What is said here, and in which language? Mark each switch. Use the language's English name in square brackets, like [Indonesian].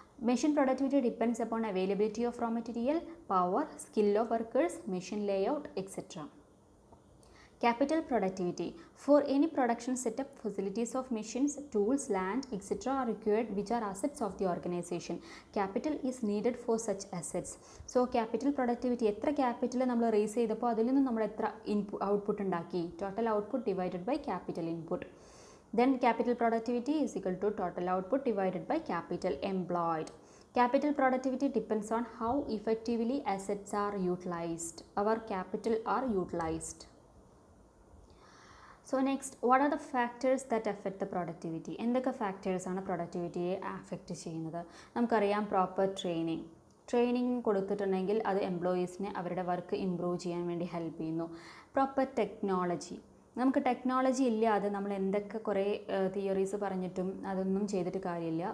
[English] Machine productivity depends upon availability of raw material, power, skill of workers, machine layout, etc. Capital productivity. For any production setup, facilities of machines, tools, land, etc. are required, which are assets of the organization. Capital is needed for such assets. So capital productivity, [Malayalam] എത്ര capital നമ്മൾ raise ചെയ്തപ്പോൾ അതിൽ നിന്ന് നമ്മൾ എത്ര output ഉണ്ടാക്കി, [English] Total output divided by capital input. Then capital productivity is equal to total output divided by capital employed. Capital productivity depends on how effectively assets are utilized. Our capital are utilized. So next, what are the factors that affect the productivity? [Malayalam] എന്തൊക്കെ factors ആണ് പ്രൊഡക്ടിവിറ്റിയെ affect ചെയ്യുന്നത്? നമുക്കറിയാം, proper training കൊടുത്തിട്ടുണ്ടെങ്കിൽ അത് എംപ്ലോയീസിനെ അവരുടെ work improve ചെയ്യാൻ വേണ്ടി help ചെയ്യുന്നു. Proper technology. നമുക്ക് ടെക്നോളജി ഇല്ലാതെ നമ്മൾ എന്തൊക്കെ കുറേ തിയറീസ് പറഞ്ഞിട്ടും അതൊന്നും ചെയ്തിട്ട് കാര്യമില്ല.